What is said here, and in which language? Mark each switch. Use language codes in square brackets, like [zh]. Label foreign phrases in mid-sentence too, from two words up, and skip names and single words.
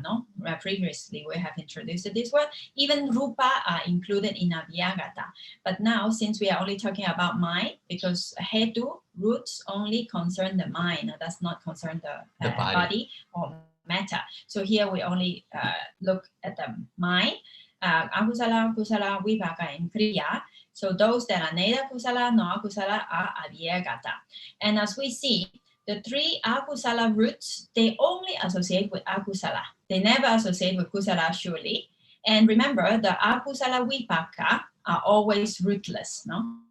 [en] No, previously we have introduced this word. Even rupa are included in abhyagata. But now, since we are only talking about mind, because hetu, roots, only concern the mind, does not concern the body or matter. So here we only look at the mind, [pi] akusala, kusala, vipaka, [en] and kriya. So those that are neither kusala nor akusala are abhyagata. And as we see, the three akusala roots, they only associate with akusala. They never associate with kusala, surely. And remember, the [pi] akusala vipaka [en] are always rootless, no?